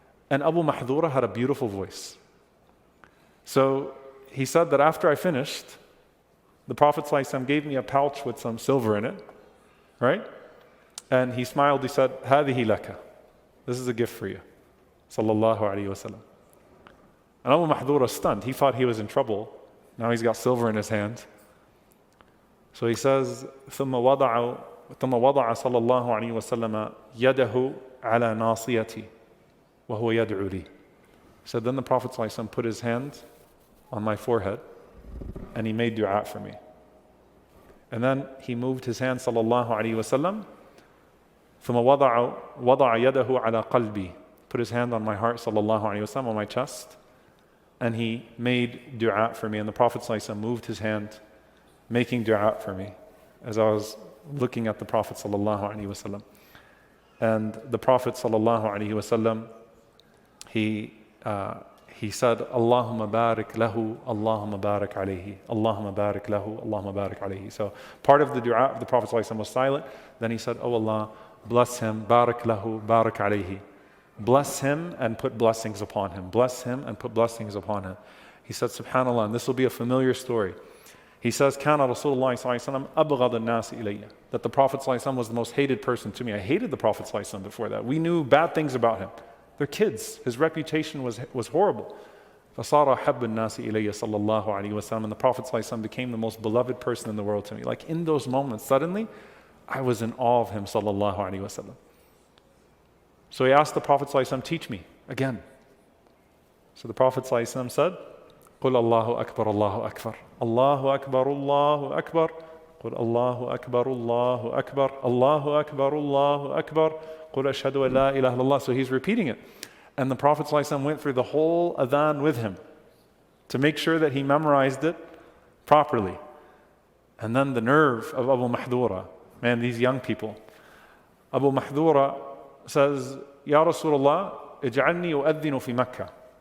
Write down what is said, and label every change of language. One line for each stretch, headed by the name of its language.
English: And Abu Mahdura had a beautiful voice. So he said that after I finished, the Prophet ﷺ gave me a pouch with some silver in it, right? And he smiled, he said,
Arabic: هذه لك.
English: This is a gift for you. Sallallahu alayhi wasallam. And Abu Mahdura stunned. He thought he was in trouble. Now he's got silver in his hand. So he says,
Arabic: ثم وضع صلى الله عليه وسلم يده على ناصيتي وهو يدعو لي.
English: So then the Prophet ﷺ put his hand on my forehead and he made dua for me. And then he moved his hand sallallahu alayhi wasallam.
Arabic: ثم وضع يده على قلبي.
English: Put his hand on my heart, sallallahu alayhi wasallam, on my chest, and he made dua for me. And the Prophet ﷺ moved his hand, making dua for me, as I was looking at the Prophet sallallahu alayhi wasallam. And the Prophet sallallahu alayhi wasallam, he said,
Arabic: Allahumma barik lahu, Allahumma barik alayhi,
English: Allahumma barik lahu, Allahumma barik alayhi. So part of the dua of the Prophet ﷺ was silent. Then he said, oh Allah, bless him,
Arabic: barik lahu, barik alayhi.
English: Bless him and put blessings upon him. Bless him and put blessings upon him. He said, subhanAllah, and this will be a familiar story. He says,
Arabic: كان رسول الله صلى الله عليه وسلم أبغض الناس إلي.
English: That the Prophet صلى الله عليه وسلم was the most hated person to me. I hated the Prophet صلى الله عليه وسلم before that. We knew bad things about him. They're kids. His reputation was horrible.
Arabic: فصار حب الناس إلي صلى الله عليه وسلم.
English: And the Prophet صلى الله عليه وسلم became the most beloved person in the world to me. Like in those moments, suddenly, I was in awe of him صلى الله عليه وسلم. So he asked the Prophet ﷺ, teach me again. So the Prophet ﷺ said,
Arabic: قُلْ اللَّهُ أَكْبَرُ اللَّهُ أَكْبَرُ اللَّهُ أَكْبَرُ اللَّهُ أَكْبَرُ قُلْ اللَّهُ أَكْبَرُ اللَّهُ أَكْبَرُ اللَّهُ أَكْبَرُ اللَّهُ أَكْبَرُ قُلْ أَشْهَدُ أَن لَا إِلَهَ إِلَّا اللَّهُ.
English: So he's repeating it. And the Prophet ﷺ went through the whole Adhan with him to make sure that he memorized it properly. And then the nerve of Abu Mahdura, man, these young people. Abu Mahdura says, Ya Rasulullah,
Arabic: اجعلني أؤذن في
English: Mecca.